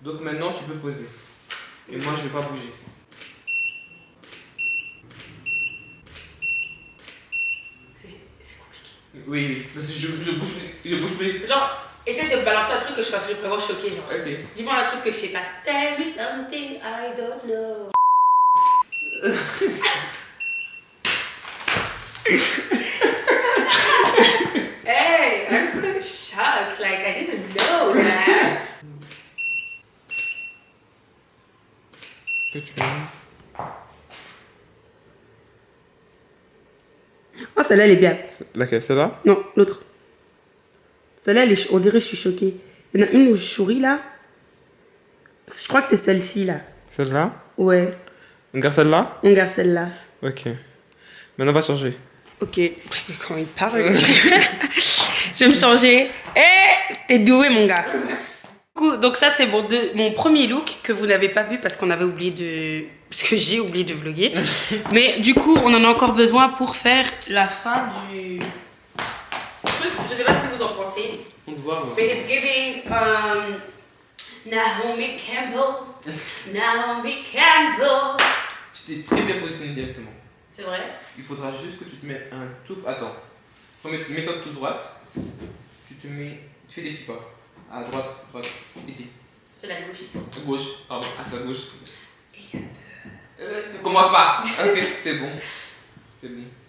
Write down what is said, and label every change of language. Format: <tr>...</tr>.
<fr>Donc maintenant tu peux poser. Et moi je vais pas bouger. C'est compliqué. Oui, parce que je bouge plus. Genre, essaie de me balancer un truc que je fasse, je vais vraiment choquer. Genre. Ok. Dis-moi un truc que je sais pas.</fr> <en>Tell me something I don't know. Hey, I'm so shocked. Like, I didn't know that.</en> <fr>Ah, celle-là, elle est bien. Laquelle? Celle-là? Non, l'autre. Celle-là, on dirait que je suis choquée. Il y en a une où je souris, là. Je crois que c'est celle-ci, là. Celle-là? Ouais. On garde celle-là? On garde celle-là. Ok. Maintenant, on va changer. Ok. Quand il parle. Je vais me changer. T'es doué, mon gars. Donc ça, c'est mon premier look que vous n'avez pas vu parce qu'on avait oublié de... Parce que j'ai oublié de vlogger. Mais du coup, on en a encore besoin pour faire la fin du truc. Je sais pas ce que vous en pensez. On doit voir.</fr> <en>Mais it's giving Naomi Campbell.</en> <fr>Naomi Campbell. Tu t'es très bien positionné directement. C'est vrai? Il faudra juste que tu te mettes un tout... Attends. Mets-toi toute droite. Tu te mets... Tu fais des petits pas. À droite, droite. Ici. C'est la gauche. Gauche. Pardon, à la gauche. Ne commence pas. Ok, c'est bon. C'est bon.</fr>